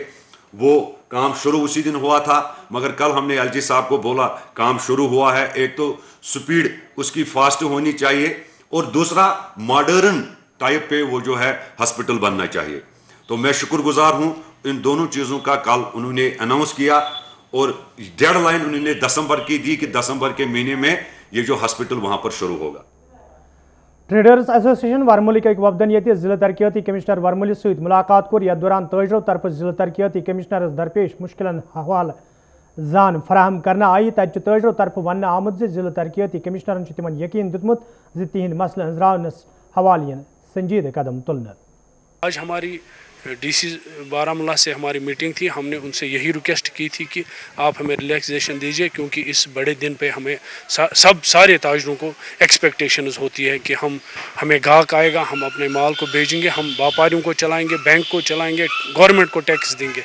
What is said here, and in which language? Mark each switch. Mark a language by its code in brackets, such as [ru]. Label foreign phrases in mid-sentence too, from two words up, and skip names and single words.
[ur] وہ کام شروع اسی دن ہوا تھا، مگر کل ہم نے ایل جی صاحب کو بولا کام شروع ہوا ہے، ایک تو سپیڈ اس کی فاسٹ ہونی چاہیے اور دوسرا [en] modern type [ur] پہ وہ جو ہے ہاسپٹل بننا چاہیے۔ تو میں شکر گزار ہوں ان دونوں چیزوں کا، کل انہوں نے اناؤنس کیا اور ڈیڈ لائن انہوں نے دسمبر کی دی کہ دسمبر کے مہینے میں یہ جو ہاسپٹل وہاں پر شروع ہوگا۔ [ks] ٹریڈرز ایسوسیشن ورملک وفدن یہ ضلع ترقیاتی کمشنر ورمل ست ملاقات کور، یتھ دوران تاجرو طرف ضلع ترقیاتی کمشنرس درپیش مشکلن حوالہ زان فراہم کرنا آئی، تت تاجرو طرف ون آمت ضلع ترقیاتی کمشنرن تمن یقین دتمت تہند مسئلہ انزراونس حوالہ سنجیدہ قدم تلن۔ [ur] آج ہماری ڈی سی بارہمولہ سے ہماری میٹنگ تھی، ہم نے ان سے یہی ریکویسٹ کی تھی کہ آپ ہمیں ریلیکسیشن دیجئے، کیونکہ اس بڑے دن پہ ہمیں سارے تاجروں کو ایکسپیکٹیشنز ہوتی ہے کہ ہمیں گاہک آئے گا، ہم اپنے مال کو بیچیں گے، ہم व्यापारियों کو چلائیں گے، بینک کو چلائیں گے، گورنمنٹ کو ٹیکس دیں گے۔